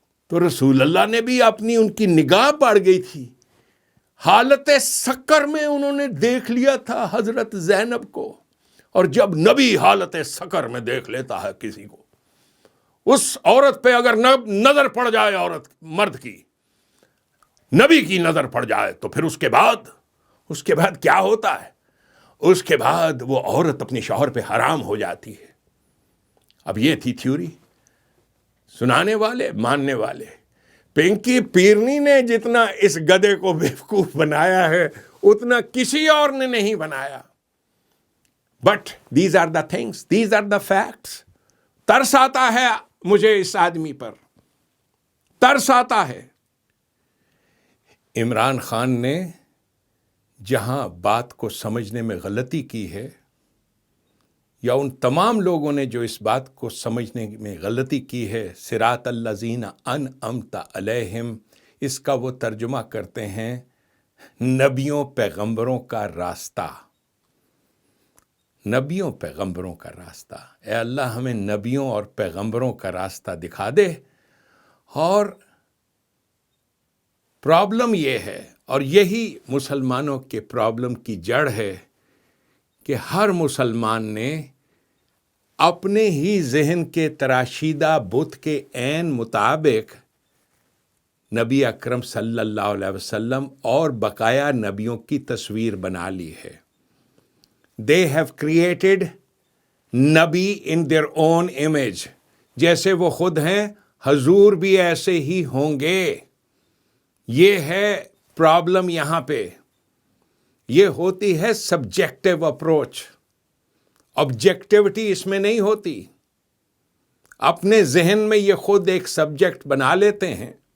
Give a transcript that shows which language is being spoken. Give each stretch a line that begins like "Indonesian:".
Urdu: تو رسول اللہ نے بھی اپنی، ان کی نگاہ پڑ گئی تھی. حالت سکر میں انہوں نے دیکھ لیا تھا حضرت زینب کو، اور جب نبی حالت سکر میں دیکھ لیتا ہے کسی کو، اس عورت پہ اگر نظر پڑ جائے، عورت مرد کی نبی کی نظر پڑ جائے، تو پھر اس کے بعد کیا ہوتا ہے؟ اس کے بعد وہ عورت اپنے شوہر پہ حرام ہو جاتی ہے. اب یہ تھی تھیوری. سنانے والے، ماننے والے. پنکی پیرنی نے جتنا اس گدھے کو بیوقوف بنایا ہے اتنا کسی اور نے نہیں بنایا.
English: But these are the things, these are the facts.
Urdu: ترس آتا ہے مجھے اس آدمی پر، ترس آتا ہے. عمران خان نے جہاں بات کو سمجھنے میں غلطی کی ہے، یا ان تمام لوگوں نے جو اس بات کو سمجھنے میں غلطی کی ہے، صراط الذین انعمت علیہم، اس کا وہ ترجمہ کرتے ہیں نبیوں پیغمبروں کا راستہ. نبیوں پیغمبروں کا راستہ. اے اللہ ہمیں نبیوں اور پیغمبروں کا راستہ دکھا دے. اور پرابلم یہ ہے، اور یہی مسلمانوں کے پرابلم کی جڑ ہے، کہ ہر مسلمان نے اپنے ہی ذہن کے تراشیدہ بت کے عین مطابق نبی اکرم صلی اللہ علیہ وسلم اور بقایا نبیوں کی تصویر بنا لی ہے.
English: They have created نبی in their own image.
Urdu: جیسے وہ خود ہیں، حضور بھی ایسے ہی ہوں گے. یہ ہے پرابلم یہاں پہ. یہ ہوتی ہے سبجیکٹو اپروچ. آبجیکٹیوٹی اس میں نہیں ہوتی. اپنے ذہن میں یہ خود ایک سبجیکٹ بنا لیتے ہیں